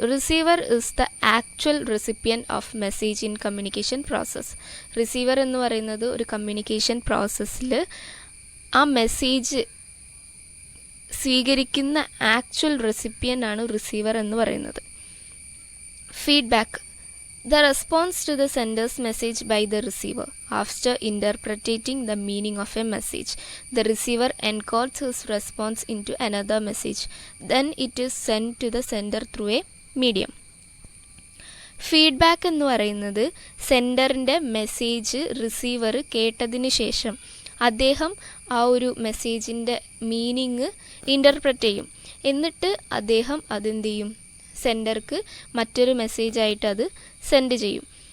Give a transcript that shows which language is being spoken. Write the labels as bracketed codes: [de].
[en] Receiver is the actual recipient of message in communication process. [ml] Receiver എന്ന് പറയുന്നത് ഒരു communication പ്രോസസ്സിൽ ആ മെസ്സേജ് സ്വീകരിക്കുന്ന ആക്ച്വൽ റെസിപ്പിയൻ്റ് ആണ് റിസീവർ എന്ന് പറയുന്നത്. [en] Feedback. The response to the sender's message by the receiver. After interpreting the meaning of a message, the receiver encodes his response into another message. Then it is sent to the sender through a medium. [ml] Feedback എന്ന് പറയുന്നത് സെൻഡറിൻ്റെ message receiver കേട്ടതിന് ശേഷം അദ്ദേഹം ആ ഒരു മെസ്സേജിൻ്റെ meaning interpret ചെയ്യും. എന്നിട്ട് അദ്ദേഹം അതെന്ത് ചെയ്യും, സെൻഡർക്ക് മറ്റൊരു മെസ്സേജായിട്ട് അത് സെൻഡ് ചെയ്യും.